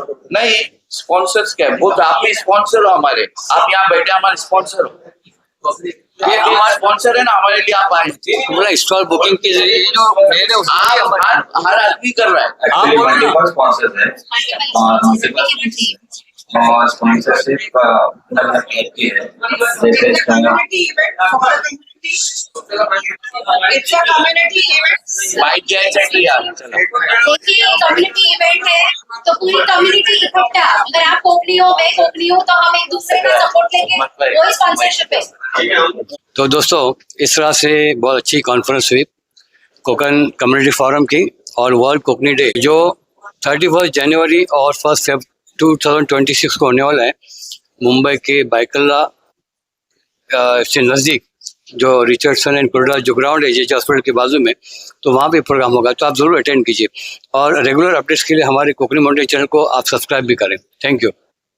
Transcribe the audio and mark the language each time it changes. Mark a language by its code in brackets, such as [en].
[hi] नहीं स्पॉन्सर्स क्या है वो आप ही स्पॉन्सर हो हमारे आप यहाँ बैठे हमारे स्पॉन्सर हो ये हमारा स्पॉन्सर है ना, हमारे लिए आप आए। पूरा स्टॉल बुकिंग के लिए जो मेरे आप हर आदमी कर रहा है। Actually, multiple sponsors हैं और उनके पास और sponsorship का अलग की है, जैसे [en] It's a community event for the community. It's a community event. [hi] Bike जाए चल यार। देखिए कम्युनिटी इवेंट है तो पूरी कम्युनिटी इकट्ठा, अगर आप कोकनी हो मैं कोकनी हूँ तो हम एक दूसरे का सपोर्ट लेंगे, वही स्पॉन्सरशिप है। तो दोस्तों इस तरह से बहुत अच्छी कॉन्फ्रेंस हुई कोकन कम्युनिटी फोरम की और वर्ल्ड कोकनी डे जो 31 जनवरी और 1 फेब 2026 को होने वाला है मुंबई के बाइकल्ला से नज़दीक जो रिचर्डसन एंड कुर्ला जो ग्राउंड है जेजे हॉस्पिटल के बाजू में, तो वहाँ पे प्रोग्राम होगा, तो आप ज़रूर अटेंड कीजिए और रेगुलर अपडेट्स के लिए हमारे कोकनी माउंटेन चैनल को आप सब्सक्राइब भी करें। Thank you.